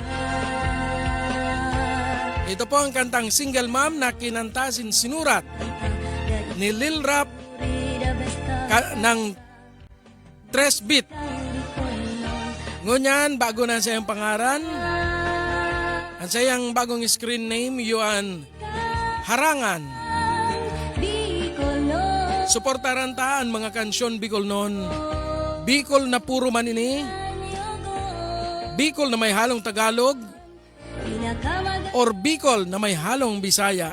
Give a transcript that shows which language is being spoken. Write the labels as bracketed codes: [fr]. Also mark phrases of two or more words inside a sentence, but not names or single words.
[tl] Ito po ang kantang Single Mom na kinantasin sinurat ni Lil Rap ng 3 beat. [bik] Ngunyan, bago na siyang pangaran. Ang sayang bagong screen name, yuan Harangan. Suportaran ta ang mga kansyon Bicol noon. Bicol na puro man ini. [tl] Bicol na may halong Tagalog or Bicol na may halong Bisaya.